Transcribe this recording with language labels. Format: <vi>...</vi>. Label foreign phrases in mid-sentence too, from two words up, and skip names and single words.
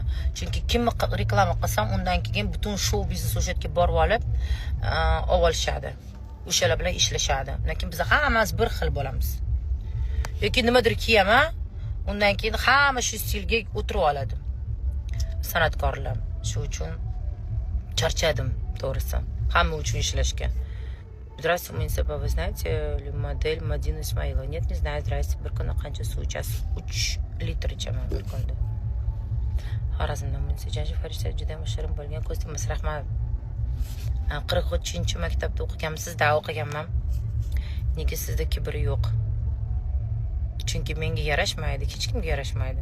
<uz>Chunki kimni reklama qilsam, undan keyin butun show biznes o'sha yerga borib olib, olishadi. O'shalar bilan ishlashadi. Lekin biz hammamiz bir xil bo'lamiz. Lekin nimadir kiyaman, undan keyin hamma shu stilga o'tirib oladi. San'atkorlar. Shu uchun charchadim, to'g'risi. Hamma uchun ishlashga.</uz> <ru>Здравствуйте, Мунисипа, вы знаете модель Мадины Исмаилова? Нет, не знаю. Здравствуйте,</ru> <uz>bir kunda qancha suv ichasiz? 3 litr ichaman bir kunda. Xorazmdan Munisa Janji Farishta juda ham shirin bo'lgan kostyumingiz, rahmat. 43-maktabda o'qiganmisiz? Da, o'qiganman. Nega sizda kibr yo'q? Chunki menga yarashmaydi, hech kimga yarashmaydi.</uz>